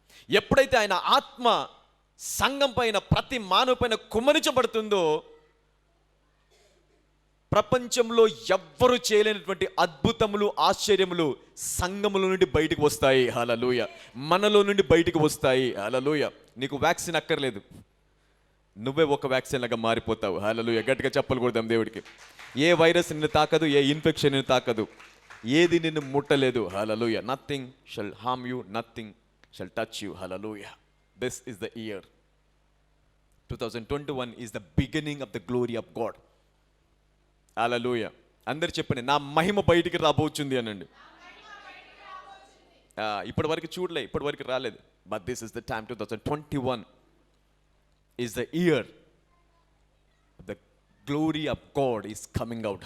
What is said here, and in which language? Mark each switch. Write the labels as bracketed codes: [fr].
[te] ఎప్పుడైతే ఆయన ఆత్మ సంఘం పైన, ప్రతి మానవ పైన కుమ్మరించబడుతుందో, ప్రపంచంలో ఎవ్వరు చేయలేనటువంటి అద్భుతములు, ఆశ్చర్యములు సంఘముల నుండి బయటికి వస్తాయి. హల్లెలూయా. మనలో నుండి బయటికి వస్తాయి. హల్లెలూయా. నీకు వ్యాక్సిన్ అక్కర్లేదు, నువ్వే ఒక వ్యాక్సిన్ లాగా మారిపోతావు. హల్లెలూయా. గట్టిగా చప్పలు కొడదాం దేవుడికి. ఏ వైరస్ నిన్ను తాకదు, ఏ ఇన్ఫెక్షన్ నిన్ను తాకదు, ఏది నిన్ను ముట్టలేదు. [en] Hallelujah. Nothing shall harm you, nothing shall touch you. Hallelujah. This is the year 2021 is the beginning of the glory of God. [te] హల్లెలూయా. అందరు చెప్పండి, నా మహిమ బయటికి రాబోచుంది అనండి. ఇప్పటి వరకు చూడలే, ఇప్పటి వరకు రాలేదు. [en] But this is the time. 2021 is the year the glory of God is coming out.